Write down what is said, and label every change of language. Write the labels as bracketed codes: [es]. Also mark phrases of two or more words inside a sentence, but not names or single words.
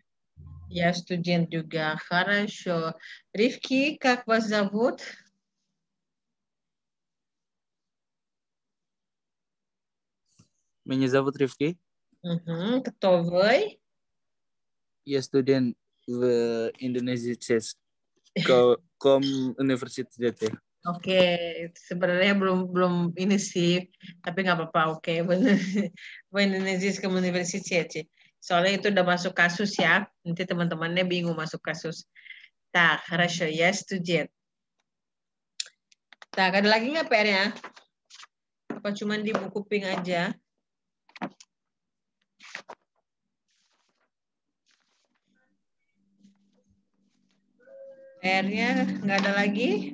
[ru] Я студент juga. Хорошо. Ривки, как вас зовут? Меня зовут Ривки. Кто вы? Я студент в Indonesia University. [id] Oke, sebenarnya belum ini sih, tapi nggak apa-apa. Oke, Indonesia University. Soalnya itu udah masuk kasus ya. Nanti teman-temannya bingung masuk kasus. Tak, [ru] хорошо, я студент. [id] Tak, ada lagi nggak PR-nya? Apa cuma di buku pink aja? PR-nya nggak ada lagi?